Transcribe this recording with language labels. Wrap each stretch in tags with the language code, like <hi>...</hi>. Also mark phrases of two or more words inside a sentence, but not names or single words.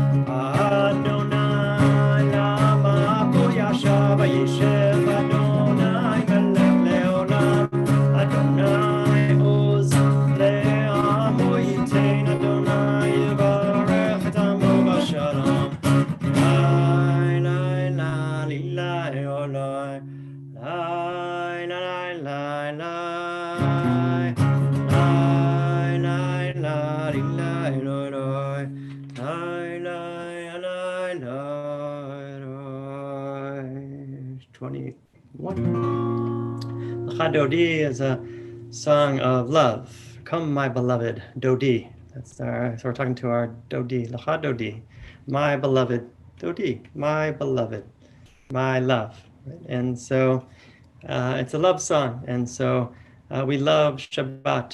<he>אדוני למה בו ישב וישב אדוני מלך לעולם. אדוני עוז לעמו יתן. אדוני יברך את עמו בשלום. Lai lai la li lai o lai. Lai lai lai lai. Lai lai la li lai lo loi. Lai lai lai lai loi.</he> <en>21. L'cha Dodi is a song of love. Come, my beloved, Dodi. So we're talking to our Dodi. L'cha Dodi, my beloved, Dodi, my beloved, my love. Right? And so it's a love song. And so we love Shabbat.</en>